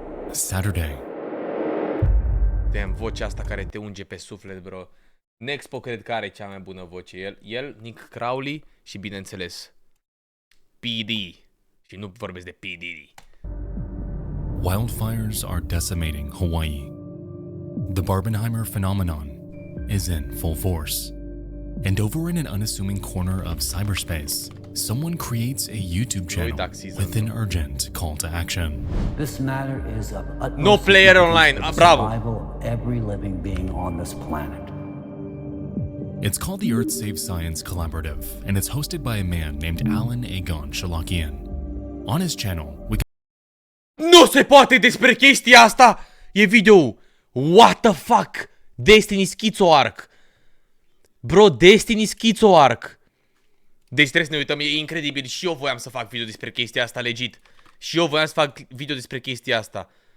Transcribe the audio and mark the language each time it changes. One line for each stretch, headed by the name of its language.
English: Saturday.
Romanian: Damn, vocea asta care te unge pe suflet, bro. Nexpo cred că are cea mai bună voce. El, Nick Crowley și bineînțeles PD. Și nu vorbesc de PD.
English: Wildfires are decimating Hawaii. The Barbenheimer phenomenon is in full force. And over in an unassuming corner of cyberspace, someone creates a YouTube channel with an urgent call to action. This matter is of utmost No player online. Bravo. survival of every living being on this planet. It's called the Earth Save Science Collaborative, and it's hosted by a man named Alan Agon Shalakian. On his channel, we
Romanian: Nu se poate despre chestia asta! E video.
English: What the fuck? Destiny Schizo Arc. Bro, Destiny Schizo Arc.
Romanian: Deci trebuie să ne uităm, e incredibil. Și eu voiam să fac video despre chestia asta, legit. Și eu voiam să fac video despre chestia asta.